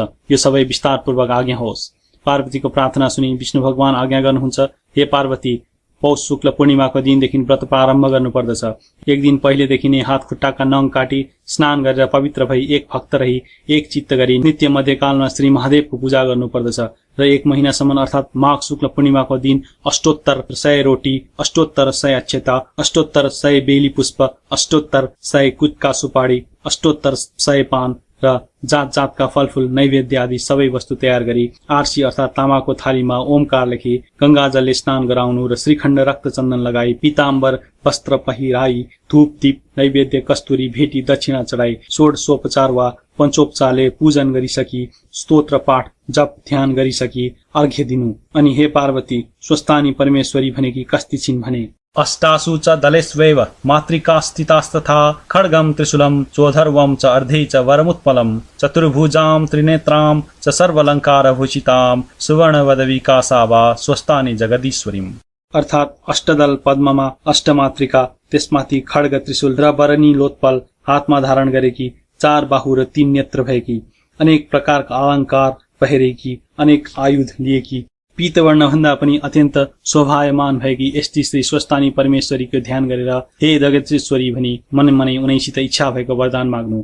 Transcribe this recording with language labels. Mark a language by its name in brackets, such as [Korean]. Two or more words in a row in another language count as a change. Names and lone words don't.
[Nepali] यो सबै विस्तारपूर्वक आज्ञा होस्। पार्वतीको प्रार्थना सुनि विष्णु भगवान आज्ञा गर्नुहुन्छ, हे पार्वती, पौष शुक्ल पूर्णिमाको दिनदेखि व्रत प्रारम्भ गर्नुपर्दछ। एक दिन पहिलेदेखि नै हात खुट्टाका नङ काटी स्नान गरेर पवित्र भई एक भक्त रही एक चित्त गरी नित्य मध्यकालमा श्री महादेवको पूजा गर्नुपर्दछ र एक महिनासम्म अर्थात् माघ शुक्ल पूर्णिमाको दिन अष्टोत्तर 100 रोटी, अष्टोत्तर 100 अक्षता, अष्टोत्तर 100 बेली पुष्प, अष्टोत्तर 100 कुटका सुपारी, अष्टोत्तर 100 पान र जात जातका फलफूल नैवेद्य आदि सबै वस्तु तयार गरी आरसी अर्थात् तामाको थालीमा ओमकार लेखी गंगाजलले स्नान गराउनु र श्रीखण्ड रक्तचन्दन लगाई पीताम्बर वस्त्र पहिराई धूप दीप नैवेद्य कस्तुरी भेटी दक्षिणा चढाई षोडशोपचार वा पञ्चोपचारले पूजन गरिसकी स्तोत्र पाठ जप ध्यान गरिसकी अर्घ्य दिनु। अनि हे पार्वती, स्वस्थानी परमेश्वरी भनेकी कस्ति छिन् भने, [Sanskrit] अष्टासु च दलेष्वेव मातृका स्थितास्तथा खड्गम त्रिशूलम चोधर्वम च अर्धे च वरमुत्पलम चतुर्भुजां त्रिनेत्रां च सर्वलंकार भूषितां सुवर्णवदविकासा वा स्वस्थानी जगदीश्वरीम्। [Nepali] अर्थात् अष्टदल पद्ममा अष्टमातृका, त्यसमाथि खड्ग त्रिशूल र वरनी लोत्पल हातमा धारण गरेकी, 4 बाहु र 3 नेत्र भएकी, अनेक प्रकारका अलङ्कार पहिरेकी, अनेक आयुध लिएकी, पीतवर्ण भन्दा पनि अत्यन्त शोभायमान भएकी यस्ती श्री स्वस्थानी परमेश्वरीको ध्यान गरेर हे जगदीश्वरी भनी मन मनै उनैसित इच्छा भएको वरदान माग्नु।